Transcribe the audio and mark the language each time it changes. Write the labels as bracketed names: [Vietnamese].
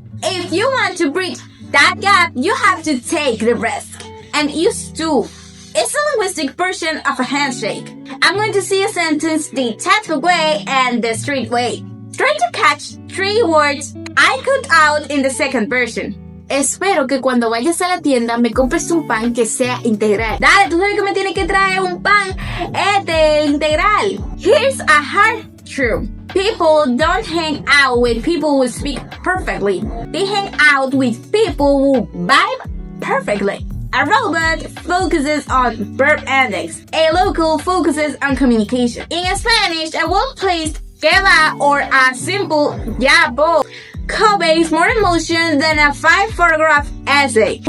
[English] If you want to bridge that gap, you have to take the risk and use to. It's a linguistic version of a handshake. I'm going to see a sentence the textbook way and the street way. Try to catch 3 words I cut out in the second version. [Spanish] Espero que cuando vayas a la tienda me compres un pan que sea integral. Dale, tú sabes que me tienes que traer un pan integral. [English] Here's a hard truth. People don't hang out with people who speak perfectly. They hang out with people who vibe perfectly. A robot focuses on verb endings. A local focuses on communication. In Spanish, a well-placed [Spanish] que va [English] or a simple [Spanish] ya voy [English] conveys more emotion than a 5-paragraph essay.